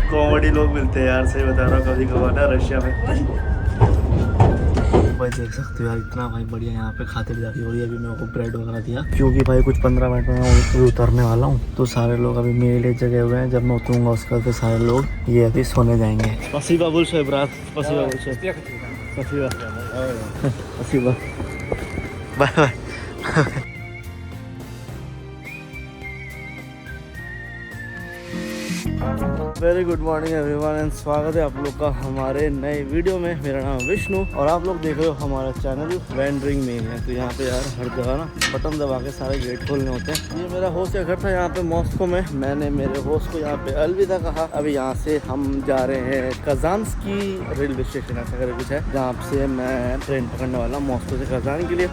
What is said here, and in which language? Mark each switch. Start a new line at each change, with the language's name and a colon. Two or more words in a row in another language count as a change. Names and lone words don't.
Hindi: कॉमेडी लोग मिलते हैं यार, सही बता रहा हूँ, कभी कभार ना रशिया में। भाई देख सकते हो यार, इतना भाई बढ़िया यहाँ पे खातिरदारी हो रही है। अभी मेरे को ब्रेड वगैरह दिया, क्योंकि भाई कुछ 15 मिनट में मैं उतरने वाला हूँ, तो सारे लोग अभी मेरे लिए जगह हुए हैं। जब मैं उतरूंगा उसके बाद सारे लोग ये अभी सोने जाएंगे।
Russian: спасибо большое, брат, спасибо большое, स्पसीबा,
English: bye bye. very good morning everyone and
Hindi: स्वागत है आप लोग का हमारे नए वीडियो में। मेरा नाम है विष्णु और आप लोग देख रहे हो हमारा चैनल वेंडरिंग में है। तो यहाँ पे यार हर जगह ना बटन दबा के सारे गेट खोलने होते हैं। ये मेरा होस्ट का घर था यहाँ पे मॉस्को में। मैंने मेरे होस्ट को यहाँ पे अलविदा कहा। अभी यहाँ से हम जा रहे हैं कजान्स्की
English: railway station,
Hindi: ऐसा करके कुछ है, जहाँ से मैं ट्रेन पकड़ने वाला मॉस्को से कजान के लिए।